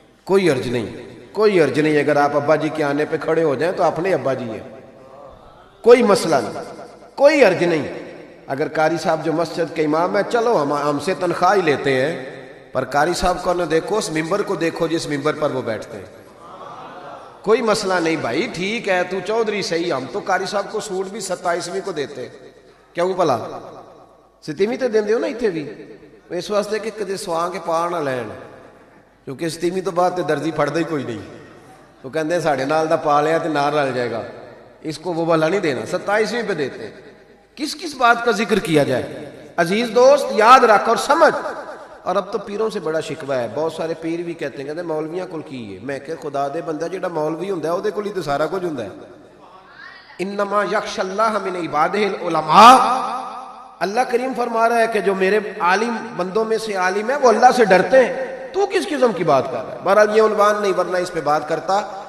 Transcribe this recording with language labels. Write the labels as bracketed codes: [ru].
[ur] کوئی عرض نہیں، کوئی عرض نہیں. اگر آپ ابا جی کے آنے پہ کھڑے ہو جائیں تو اپنے ابا جی ہیں، کوئی مسئلہ نہیں، کوئی عرض نہیں. اگر قاری صاحب جو مسجد کے امام ہے، چلو ہم سے تنخواہ ہی لیتے ہیں، پر قاری صاحب کو نہ دیکھو، اس ممبر کو دیکھو جس ممبر پر وہ بیٹھتے ہیں. کوئی مسئلہ نہیں بھائی، ٹھیک ہے تو چودھری صحیح، ہم تو قاری صاحب کو سوٹ بھی 27ویں کو دیتے. [pa] کیوں بھلا 27ویں تے دیندے ہو نا اتنے بھی، اس واسطے کہ کدے سواں کے پا نہ لین، کیونکہ 27ویں تو بعد تے درزی پھڑدا ہی کوئی نہیں. تو کہندے ساڑھے نال دا پا لیا تے نال رل جائے گا، [ur] اس کو وہ والا نہیں دینا، 27ویں پہ دیتے. کس کس بات کا ذکر کیا جائے؟ عزیز دوست یاد رکھ اور سمجھ. اور اب تو پیروں سے بڑا شکوہ ہے، بہت سارے پیر بھی کہتے ہیں کہتے [pa] مولویاں کول کی ہے. میں کہ خدا دے بندہ جڑا مولوی ہوندا ہے او دے کول ہی تو سارا کچھ ہوندا ہے. [ar] انما یخشى اللہ من عبادہ العلماء. [ur] اللہ کریم فرما رہا ہے کہ جو میرے عالم بندوں میں سے عالم ہے وہ اللہ سے ڈرتے ہیں. تو کس قسم کی بات کر رہا ہے؟ بہرحال یہ عنوان نہیں، ورنہ اس پہ بات کرتا.